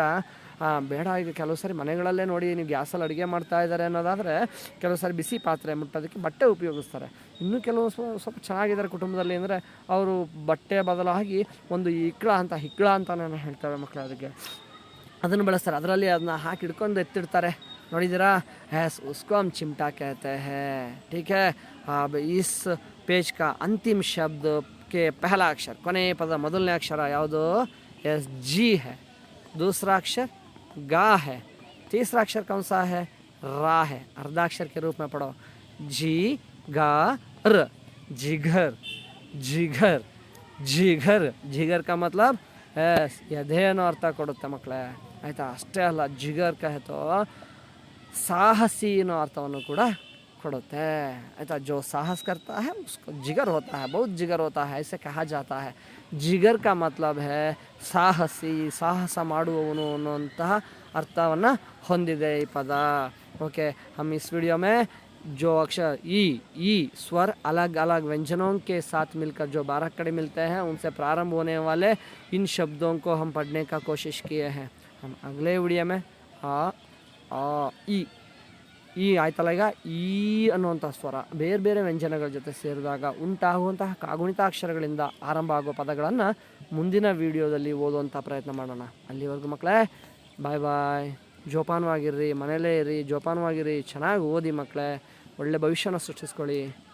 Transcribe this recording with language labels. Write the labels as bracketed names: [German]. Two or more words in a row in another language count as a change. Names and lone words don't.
[Kannada] ಬೇಡ, ಈಗ ಕೆಲವು ಸಾರಿ ಮನೆಗಳಲ್ಲೇ ನೋಡಿ, ನೀವು ಗ್ಯಾಸಲ್ಲಿ ಅಡುಗೆ ಮಾಡ್ತಾ ಇದ್ದಾರೆ ಅನ್ನೋದಾದರೆ ಕೆಲವು ಸಾರಿ ಬಿಸಿ ಪಾತ್ರೆ ಮುಟ್ಟೋದಕ್ಕೆ ಬಟ್ಟೆ ಉಪಯೋಗಿಸ್ತಾರೆ. ಇನ್ನೂ ಕೆಲವು ಸ್ವಲ್ಪ ಚೆನ್ನಾಗಿದ್ದಾರೆ ಕುಟುಂಬದಲ್ಲಿ ಅಂದರೆ ಅವರು ಬಟ್ಟೆ ಬದಲಾಗಿ ಒಂದು ಹಿಕ್ಳ ಅಂತ ನಾನು ಹೇಳ್ತೇವೆ ಮಕ್ಕಳು, ಅದಕ್ಕೆ ಅದನ್ನು ಬಳಸ್ತಾರೆ. ಅದರಲ್ಲಿ ಅದನ್ನ ಹಾಕಿ ಹಿಡ್ಕೊಂಡು ಎತ್ತಿಡ್ತಾರೆ. ನೋಡಿದ್ದೀರಾ? [Hindi] उसको हम चिमटा कहते हैं. ठीक है. अब इस पेज का अंतिम शब्द के पहला अक्षर, [Kannada] ಕೊನೆ ಪದ ಮೊದಲನೇ ಅಕ್ಷರ ಯಾವುದು? [Hindi] यस, जी है. दूसरा अक्षर गा है. तीसरा अक्षर कौन सा है? रा है. अर्धाक्षर के रूप में पढ़ो. जी गा र. जिगर, जिगर, जिगर. जिगर का मतलब [Kannada] ಎದೆ ಅನ್ನೋ ಅರ್ಥ ಕೊಡುತ್ತೆ ಮಕ್ಕಳೇ. ಆಯಿತಾ? ಅಷ್ಟೇ ಅಲ್ಲ, [Hindi] जिगर कहे तो [Kannada] ಸಾಹಸಿ ಅನ್ನೋ ಅರ್ಥವನ್ನು ಕೂಡ ಕೊಡುತ್ತೆ. ಆಯಿತಾ? [Hindi] जो साहस करता है उसको जिगर होता है, बहुत जिगर होता है, ऐसे कहा जाता है. जिगर का मतलब है [Kannada] ಸಾಹಸಿ, ಸಾಹಸ ಮಾಡುವವನು ಅನ್ನುವಂತಹ ಅರ್ಥವನ್ನು ಹೊಂದಿದೆ ಈ ಪದ. [Hindi] ओके, हम इस वीडियो में जो अक्षर ई स्वर अलग अलग व्यंजनों के साथ मिलकर जो 12 कड़े मिलते हैं, उनसे प्रारंभ होने वाले इन शब्दों को हम पढ़ने का कोशिश किए हैं. हम अगले वीडियो में [Kannada] ಈ ಆಯ್ತಲ್ಲ, ಈಗ ಈ ಅನ್ನುವಂಥ ಸ್ವರ ಬೇರೆ ಬೇರೆ ವ್ಯಂಜನಗಳ ಜೊತೆ ಸೇರಿದಾಗ ಉಂಟಾಗುವಂತಹ ಕಾಗುಣಿತಾಕ್ಷರಗಳಿಂದ ಆರಂಭ ಆಗುವ ಪದಗಳನ್ನು ಮುಂದಿನ ವಿಡಿಯೋದಲ್ಲಿ ಓದುವಂಥ ಪ್ರಯತ್ನ ಮಾಡೋಣ. ಅಲ್ಲಿವರೆಗೂ ಮಕ್ಕಳೇ, ಬಾಯ್ ಬಾಯ್. ಜೋಪಾನವಾಗಿರ್ರಿ, ಮನೇಲೇ ಇರಿ, ಜೋಪಾನವಾಗಿರಿ, ಚೆನ್ನಾಗಿ ಓದಿ ಮಕ್ಕಳೇ, ಒಳ್ಳೆ ಭವಿಷ್ಯನ ಸೃಷ್ಟಿಸ್ಕೊಳ್ಳಿ.